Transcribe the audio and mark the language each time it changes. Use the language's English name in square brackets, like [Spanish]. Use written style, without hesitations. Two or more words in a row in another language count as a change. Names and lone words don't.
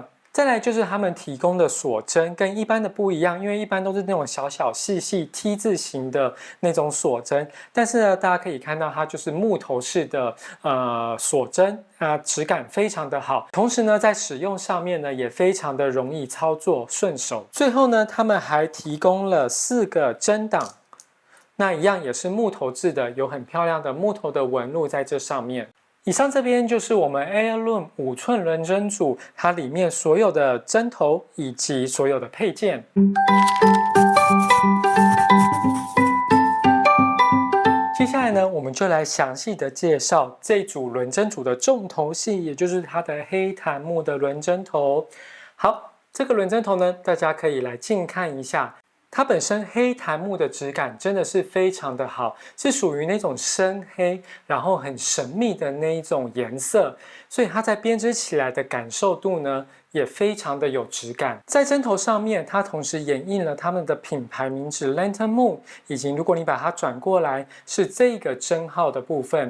[Chinese] 再來就是他們提供的鎖針跟一般的不一樣，因為一般都是那種小小細細 T 字形的那種鎖針，但是呢，大家可以看到它就是木頭式的鎖針啊，質感非常的好，同時呢，在使用上面呢也非常的容易操作順手。最後呢，他們還提供了4個針檔，那一樣也是木頭制的，有很漂亮的木頭的紋路在這上面。以上這邊就是我們 Heirloom 5 寸輪針組，它裡面所有的針頭以及所有的配件。接下來呢，我們就來詳細的介紹這組輪針組的重頭戲，也就是它的黑檀木的輪針頭。好，這個輪針頭呢，大家可以來近看一下。它本身黑檀木的質感真的是非常的好，是屬於那種深黑，然後很神秘的那一種顏色，所以它在編織起來的感受度呢，也非常的有質感。在針頭上面，它同時掩映了他們的品牌名字 Lantern Moon， 以及如果你把它轉過來，是這個針號的部分。